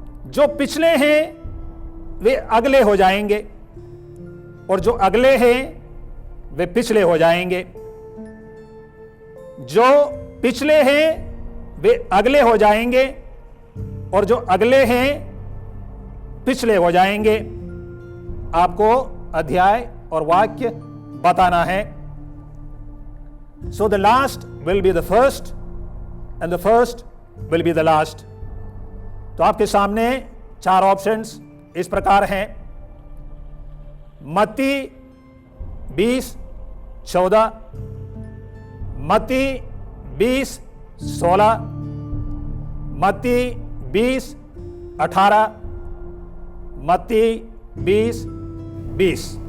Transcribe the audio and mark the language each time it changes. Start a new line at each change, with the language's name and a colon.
Hindi: जो पिछले हैं वे अगले हो जाएंगे और जो अगले हैं वे पिछले हो जाएंगे। जो पिछले हैं वे अगले हो जाएंगे और जो अगले हैं पिछले हो जाएंगे। आपको अध्याय और वाक्य बताना है।
English: So the last will be the first and the first will be the last.
Hindi: तो आपके सामने 4 ऑप्शंस इस प्रकार हैं। मत्ती 20:14, मत्ती 20:16, मत्ती 20:18, मत्ती 20:20।